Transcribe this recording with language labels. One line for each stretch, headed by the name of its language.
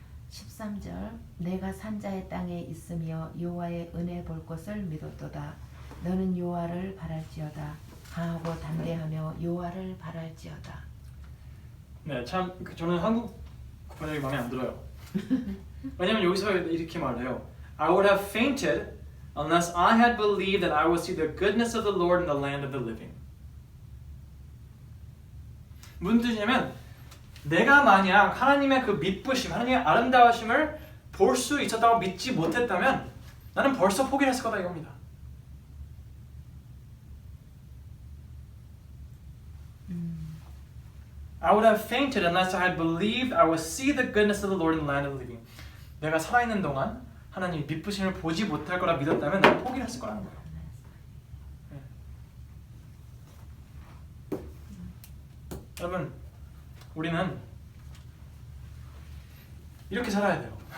Korean: 13절 내가 산자의 땅에 있으며 여호와의 은혜 볼 것을 믿었도다. 너는 여호와를 바랄지어다. 강하고 담대하며 여호와를 바랄지어다. 네, 참 저는 한국 번역이 마음에 안 들어요. 왜냐면 여기서 이렇게 말해요.
English: I would have fainted unless I had believed that I would see the goodness of the Lord in the land of the living.
Korean: 무슨 뜻이냐면 내가 만약 하나님의 그 미쁘심, 하나님의 아름다우심을 볼 수 있었다고 믿지 못했다면 나는 벌써 포기를 했을 거다 이겁니다.
English: I would have fainted unless I had believed I would see the goodness of the Lord in the land of the living.
Korean: 내가 살아있는 동안 하나님의 미쁘심을 보지 못할 거라 믿었다면 나는 포기를 했을 거라는 거예요. 네. 여러분, 우리는 이렇게 살아야 돼요.